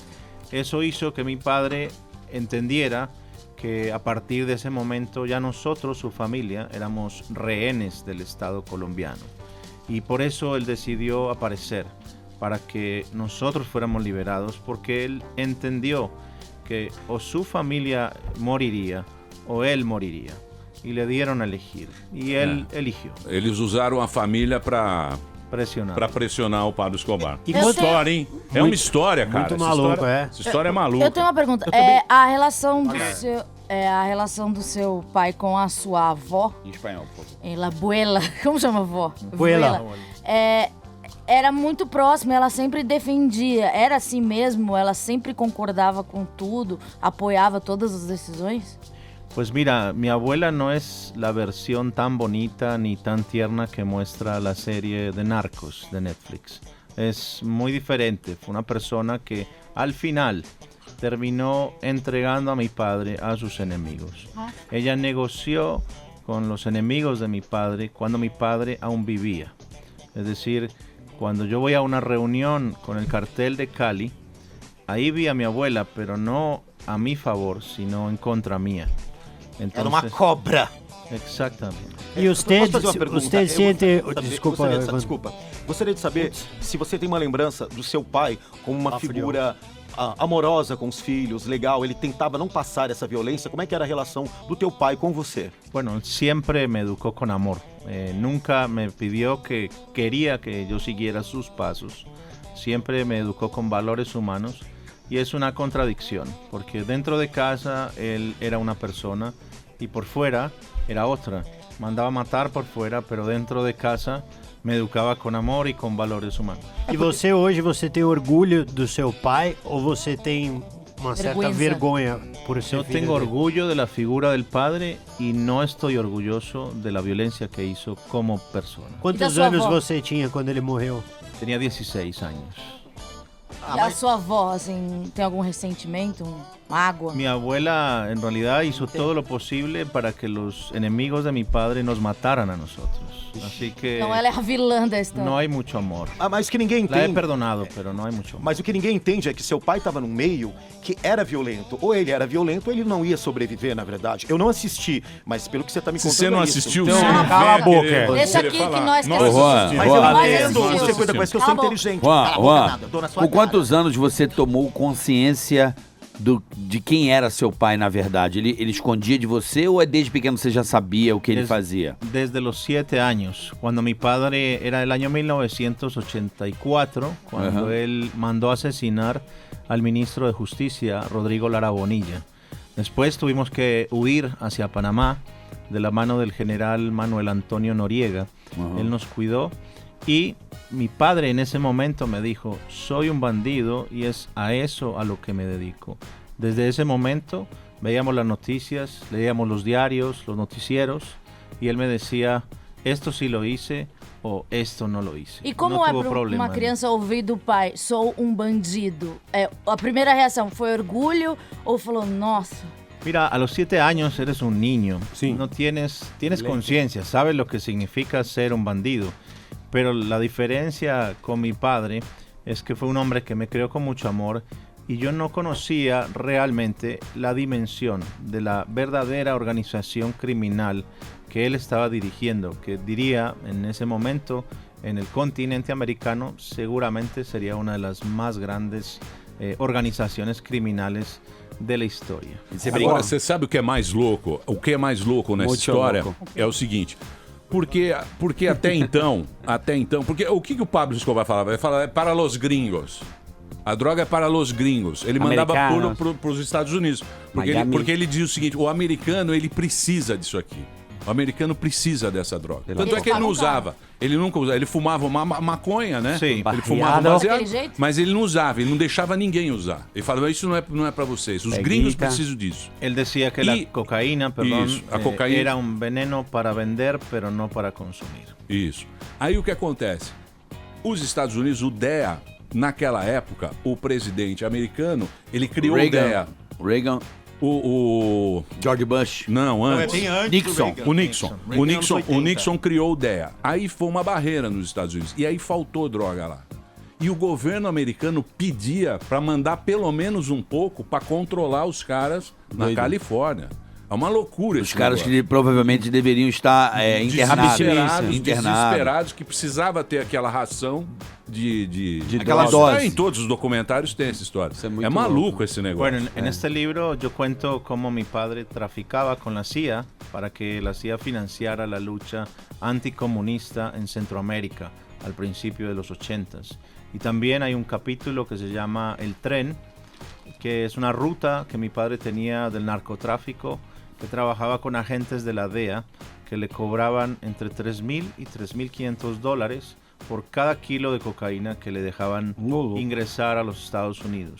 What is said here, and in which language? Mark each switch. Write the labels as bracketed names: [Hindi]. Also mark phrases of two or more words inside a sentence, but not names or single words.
[Spanish] Eso hizo que mi padre entendiera que a partir de ese momento ya nosotros, su familia, éramos rehenes del Estado colombiano. Y por eso él decidió aparecer, para que nosotros fuéramos liberados, porque él entendió que o su familia moriría o él moriría. Y le dieron a elegir. Y él eligió. [Portuguese] Eles usaram a família para pressionar o Pablo Escobar. E Que história, hein? É uma história, cara. Muito maluco, Essa história é maluca. Eu tenho uma pergunta. A relação do seu pai com a sua avó... Em espanhol, por favor. [Spanish] La abuela. [Portuguese] Como chama a avó? [Spanish] Abuela. [Portuguese] Era muito próxima, ela sempre defendia. Era assim mesmo? Ela sempre concordava com tudo? Apoiava todas as decisões? [Spanish] Pues mira, mi abuela no es la versión tan bonita ni tan tierna que muestra la serie de Narcos de Netflix. Es muy diferente. Fue una persona que al final terminó entregando a mi padre a sus enemigos. Ella negoció con los enemigos de mi padre cuando mi padre aún vivía. Es decir, cuando yo voy a una reunión con el cartel de Cali, ahí vi a mi abuela, pero no a mi favor, sino en contra mía. Entonces, [Portuguese] era uma cobra. Exatamente. E você sente... Desculpa. Gostaria de saber se você tem uma lembrança do seu pai como uma figura amorosa com os filhos, legal. Ele tentava não passar essa violência. Como é que era a relação do teu pai com você? [Spanish] Bueno, siempre me educó con amor. Nunca me pidió que quería que yo siguiera sus pasos. Siempre me educó con valores humanos. Y es una contradicción, porque dentro de casa él era una persona y por fuera era otra. Mandaba matar por fuera, pero dentro de casa me [Portuguese] educava com amor e com valores humanos. E você hoje, você tem orgulho do seu pai ou você tem uma certa vergonha por ser [Spanish] Yo tengo orgullo de la figura del padre y no estoy orgulloso de la violencia que hizo como persona. [Portuguese] Quantos anos você tinha quando ele morreu? [Spanish] Tenía 16 años. [Portuguese] E a sua avó, assim, tem algum ressentimento? Água. [Spanish] Mi abuela en realidad hizo todo lo posible para que los enemigos de mi padre nos mataran a nosotros. Así que [Portuguese] Então ela é a vilã da história. [Spanish] no hay mucho amor. [Portuguese] Mas que ninguém [Spanish] La he [Portuguese] entende. [Spanish] perdonado, pero no hay mucho amor. [Portuguese] Mas o que ninguém entende é que seu pai estava num meio que era violento. Ou ele era violento ou ele não ia sobreviver, na verdade. Eu não assisti, mas pelo que você tá me contando. Se você não é isso. assistiu, Então, você não cala a vem boca. querer- Deixa querer aqui falar. que nós Nós queremos- assistimos. Mas eu Nós entendo, assistimos. você cuida com isso, que eu sou Cala a boca. inteligente. Juan, Cala a boca Juan, nada, dou na sua com cara. quantos anos você tomou consciência de quem era seu pai, na verdade? Ele escondia de você ou desde pequeno você já sabia o que ele fazia? [Spanish] Desde los 7 años, cuando mi padre era el año 1984, cuando Ajá. él mandó asesinar al ministro de Justicia, Rodrigo Lara Bonilla. Después tuvimos que huir hacia Panamá de la mano del general Manuel Antonio Noriega. Ajá. Él nos cuidó y mi padre en ese momento me dijo, soy un bandido y es a eso a lo que me dedico. Desde ese momento veíamos las noticias, leíamos los diarios, los noticieros y él me decía, esto sí lo hice o esto no lo hice. [Portuguese] E como [Spanish] no [Portuguese] é [Spanish] tuvo [Portuguese] para [Spanish] problema. [Portuguese] uma criança ouvir do pai, sou um bandido? A primeira reação foi orgulho ou falou, nossa... [Spanish] Mira, a los 7 años eres un niño, Sí. no tienes conciencia, sabes lo que significa ser un bandido, pero la diferencia con mi padre es que fue un hombre que me crió con mucho amor y yo no conocía realmente la dimensión de la verdadera organización criminal que él estaba dirigiendo, que diría en ese momento en el continente americano seguramente sería una de las más grandes organizaciones criminales de la história. [Portuguese] Agora, você sabe o que é mais louco? O que é mais louco nessa Muito história louco. é o seguinte. Porque até então, porque o que o Pablo Escobar falava? Ele falava, é [Spanish] para los gringos. [Portuguese] A droga é [Spanish] para los gringos. [Portuguese] Ele mandava Americanos. para os Estados Unidos. Miami. Porque ele dizia o seguinte, o americano, ele precisa disso aqui. O americano precisa dessa droga. Tanto é que ele não usava. Ele nunca usava. Ele fumava uma maconha, né? Sim. Ele fumava Daquele baseado, jeito? mas ele não usava. Ele não deixava ninguém usar. Ele falava, isso não é para vocês. Os gringos precisam disso. [Spanish] Él decía que la cocaína, perdón, [Portuguese] Isso, a cocaína. [Spanish] era un veneno para vender, pero no para consumir. [Portuguese] Isso. Aí o que acontece? Os Estados Unidos, o DEA, naquela época, o presidente americano, ele criou o DEA. Reagan. O George Bush. Não, Não, é antes. bem antes Nixon. do Reagan. O Nixon. O Nixon criou o DEA. Aí foi uma barreira nos Estados Unidos. E aí faltou droga lá. E o governo americano pedia para mandar pelo menos um pouco para controlar os caras na Doido. Califórnia. É uma loucura Os esse caras negócio. que provavelmente deveriam estar internados. Desesperados, que precisava ter aquela ração de aquela droga. dose. Em todos os documentários tem essa história. Isso é muito É maluco louco. esse negócio. [Spanish] Bueno, en este libro yo cuento cómo mi padre traficaba con la CIA para que la CIA financiara la lucha anticomunista en Centroamérica al principio de los 80s. Y también hay un capítulo que se llama El Tren, que es una ruta que mi padre tenía del narcotráfico, que trabajaba con agentes de la DEA que le cobraban entre $3,000 y $3,500 por cada kilo de cocaína que le dejaban ingresar a los Estados Unidos.